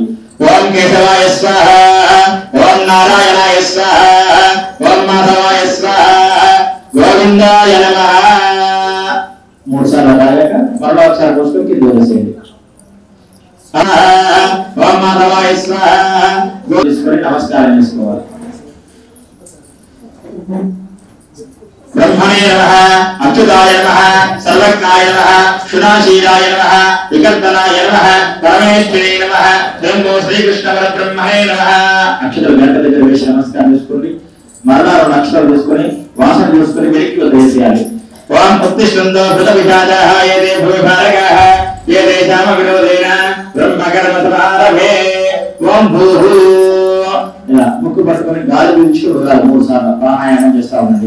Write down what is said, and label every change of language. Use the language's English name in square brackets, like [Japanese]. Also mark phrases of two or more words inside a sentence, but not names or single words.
[Sanskrit] ఓం కేశవాయ స్వాహ ఓం నారాయణాయ స్వాహ ఓం మాధవాయ స్వాహ గోవిందాయ నమః [Telugu] 3 సార్లు తాగాక మరలా ఒకసారి పోసుకొని కింద వదిలేసేయండి। [Sanskrit] ఓం మాధవాయ స్వాహ [Telugu] తీసుకొని నమస్కారం చేసుకోవాలి। [Sanskrit] ब्रह्मणे नमः अच्युताय नमः सर्वज्ञाय नमः क्षुणाशीलाय नमः विकल्पनाय नमः परमेश्वरे नमः ब्रह्मो श्रीकृष्ण परब्रह्मणे नमः। [Telugu] अक्षराలు గణపతి దగ్గర వేసి నమస్కారం చేసుకోండి। మరలా 2 అక్షరాలు తీసుకొని వాసన చూసుకొని వెనక్కి వదిలేసేయాలి। [Sanskrit] ఓం ఉత్తిష్ఠంతో భృత విషాదాః ఏదే భూభారగాః ఏదే శామవినోదేన బ్రహ్మకర్మ సమారభే। ఓం భూః [Telugu] ఇలా ముక్కు పట్టుకొని గాలి పీల్చి వదలాలి 3 సార్లు ప్రాణాయామం చేస్తా ఉండండి।